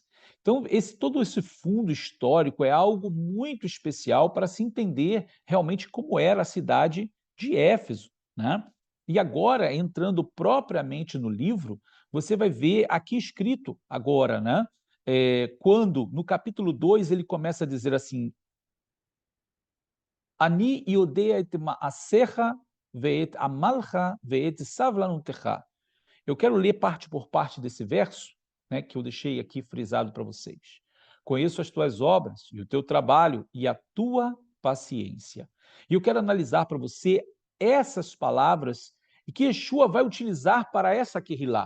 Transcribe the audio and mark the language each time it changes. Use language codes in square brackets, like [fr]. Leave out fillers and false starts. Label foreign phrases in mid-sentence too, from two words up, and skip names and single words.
[pt] Então, todo esse fundo histórico é algo muito especial para se entender realmente como era a cidade de Éfeso, né? E agora, entrando propriamente no livro, você vai ver aqui escrito agora, né? Quando, no capítulo 2, ele começa a dizer assim: [he] Ani יודע את מעשיך ואת עמלך ואת סבלנותך. [pt] Eu quero ler parte por parte desse verso, né, que eu deixei aqui frisado para vocês. Conheço as tuas obras e o teu trabalho e a tua paciência. E eu quero analisar para você essas palavras e que Yeshua vai utilizar para essa Kehilá.